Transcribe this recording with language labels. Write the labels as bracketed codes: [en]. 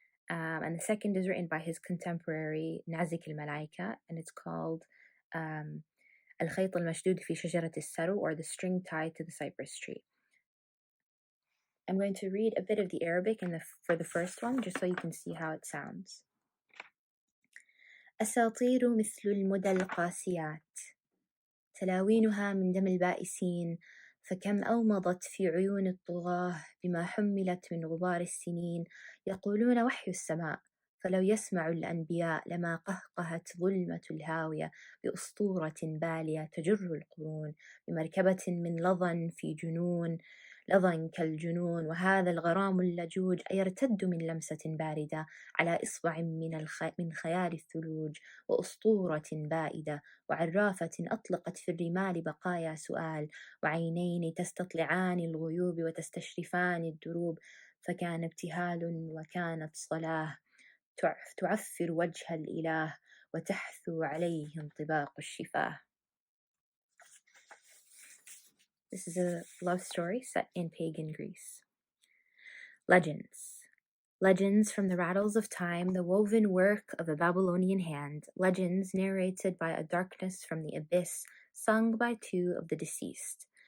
[en] And the second is written by his contemporary Nazik al-Malaika, and it's called al-Khayt al-Mashdud fi shajarat al-Saru, or the string tied to the cypress tree. I'm going to read a bit of the Arabic for the first one, just so you can see how it sounds. [ar] أساطير مثل المدى القاسيات تلاوينها من دم البائسين فكم أومضت في عيون الطغاة بما حملت من غبار السنين يقولون وحي السماء فلو يسمع الأنبياء لما قهقهت ظلمة الهاوية بأسطورة بالية تجر القرون بمركبة من لظى في جنون لظى كالجنون وهذا الغرام اللجوج أيرتد من لمسة باردة على إصبع من خيال الثلوج وأسطورة بائدة وعرافة أطلقت في الرمال بقايا سؤال وعينين تستطلعان الغيوب وتستشرفان الدروب فكان ابتهال وكانت صلاة تعفر وجه الإله وتحثو عليه انطباق الشفاه. [en] This is a love story set in pagan Greece. Legends. Legends from the rattles of time, the woven work of a Babylonian hand. Legends narrated by a darkness from the abyss, sung by two of the deceased.